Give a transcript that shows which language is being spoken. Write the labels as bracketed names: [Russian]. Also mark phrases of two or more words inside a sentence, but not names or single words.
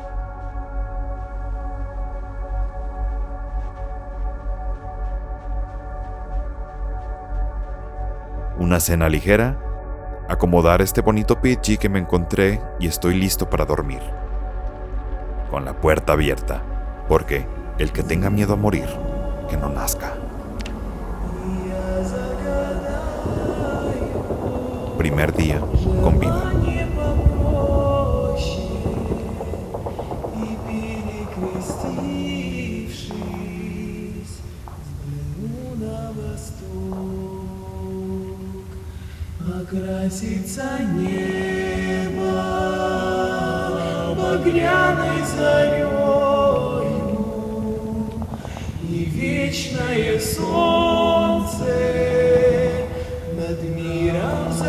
[Spanish] Una cena ligera, acomodar este bonito Pidgey que me encontré y estoy listo para dormir. Con la puerta abierta, porque el que tenga miedo a morir, que no nazca. Primer día con vida. [Russian] Окрасится небо багряной зарею, и вечное солнце над миром